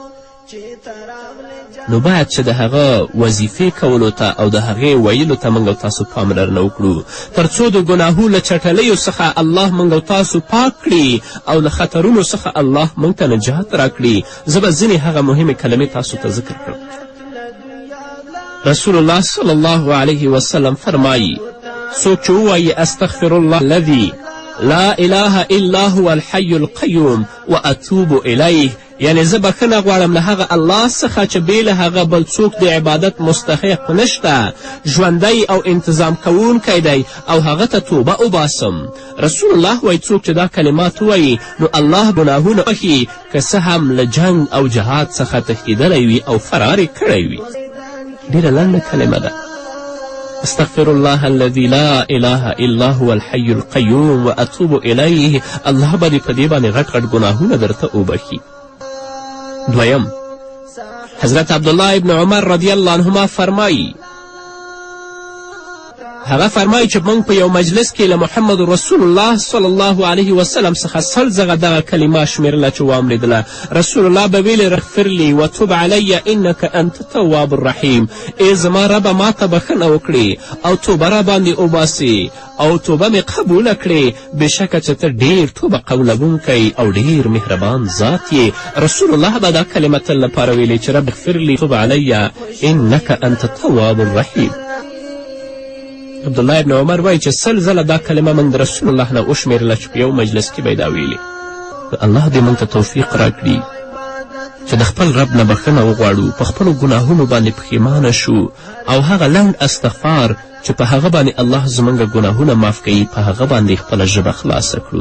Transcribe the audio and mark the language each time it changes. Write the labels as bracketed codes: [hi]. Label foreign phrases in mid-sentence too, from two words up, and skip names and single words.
[ps] نو باید چې د هغه وظیفې کولو ته او د هغې ویلو ته موږ او تاسو پاملرنه وکړو، تر څو د ګناهو له چټلیو څخه الله موږ او تاسو پاک کړي او له خطرونو څخه الله موږ ته نجات راکړي. زه به ځینې هغه مهمې کلمې تاسو ته ذکر کړم. رسول الله [ar] صلی الله علیه وسلم [ps] فرمایي څوک چې ووایي [ar] استغفر الله الذي لا اله الا هو الحی القیوم واتوب الیه، [ps] یعنی زه بخښنه غواړم له هغه الله څخه چې بې له هغه بل څوک د عبادت مستحق نشته، ژوندی او انتظام کوونکی دی او هغه ته توبه وباسم. رسول الله وایي څوک چې دا کلمات ووایي نو الله ګناهونه بخي، که څه هم له جنگ او جهاد څخه تښتېدلی وي او فرار یې کړی وي. ډېره لنډه کلمه ده. [ar] استغفر الله الذي لا اله الا هو الحي القيوم واتوب الیه. [ps] الله به دې په دې باندې غټ غټ ګناهونه درته وبخي. دویم، حضرت عبدالله ابن عمر [ar] رضی الله عنهما [ps] فرمایي هغه فرمایي چې موږ په یو مجلس کې له محمد رسول الله [ar] صلی الله علیه وسلم [ps] څخه 100 ځله دغه کلمه شمیرله چې واورېدله. رسول الله به ویلې [ar] اغفر لی وتوب علی انک انت التواب الرحیم، [ps] ای زما ربه ما ته بخښنه وکړې او توبه را باندې وباسې او توبه مې قبوله کړې، بېشکه چې ته ډېر توبه قبولونکی او ډېر مهربان ذات یې. رسول الله به دا کلمه تل لپاره ویلې چې [ar] رب اغفر لی توب علی انک انت التواب الرحیم. [ps] عبدالله ابن عمر وایي چې 100 ځله دا کلمه موږ د رسول الله نه وشمېرله چې په یو مجلس کې به یې دا ویلې. الله دې موږ ته توفیق راکړي چې د خپل رب نه بخښنه وغواړو، په خپلو ګناهونو باندې پښیمانه شو او هغه لنډ استغفار چې په هغه باندې الله زموږ ګناهونه معاف کوي په هغه باندې خپله ژبه خلاصه کړو.